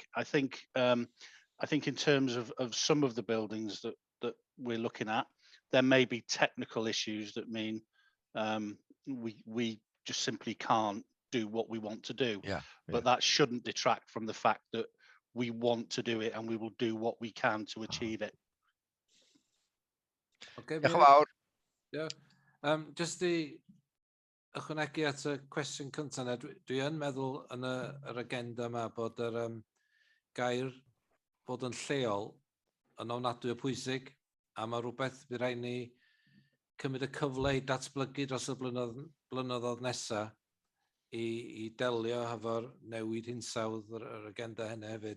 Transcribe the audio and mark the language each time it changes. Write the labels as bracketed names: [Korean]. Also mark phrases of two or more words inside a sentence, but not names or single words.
[English] I think in terms of some of the buildings that we're looking at, there may be technical issues that mean we just simply can't do what we want to do. But that shouldn't detract from the fact that we want to do it and we will do what we can to achieve it. Okay, [Welsh] Diolch yn fawr. [English] Yeah. Just the [Welsh] ychwanegu at y cwestiwn cyntaf yna, dwi yn meddwl yn yr agenda yma bod yr gair bod yn lleol yn ofnadwy o pwysig, a mae rhywbeth bydd rhaid ni cymryd y cyfle i datblygu dros y blynyddoedd nesaf i delio efo'r newid hinsawdd yr agenda hynny hefyd.